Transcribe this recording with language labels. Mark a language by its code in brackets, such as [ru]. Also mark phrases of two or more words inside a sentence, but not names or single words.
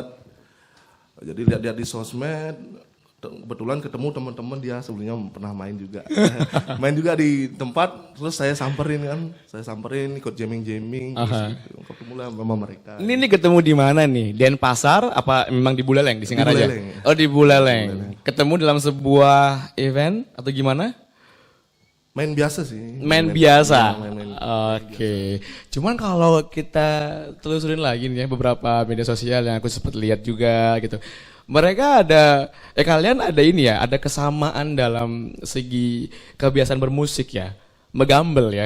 [id] Jadi lihat-lihat di sosmed, kebetulan ketemu teman-teman dia sebelumnya pernah main juga. Main juga di tempat, terus saya samperin ikut jamming-jamming, terus gitu. Ketemu lah sama mereka. Ini ketemu di mana nih? Denpasar apa memang di Buleleng di Singaraja? Buleleng. Oh di Buleleng. Ketemu dalam sebuah event atau gimana? Main biasa sih. Main biasa. Main Oke. Cuman kalau kita telusurin lagi nih ya beberapa media sosial yang aku sempat lihat juga gitu. Mereka ada, kalian ada ini ya, ada kesamaan dalam segi kebiasaan bermusik ya, megambel ya.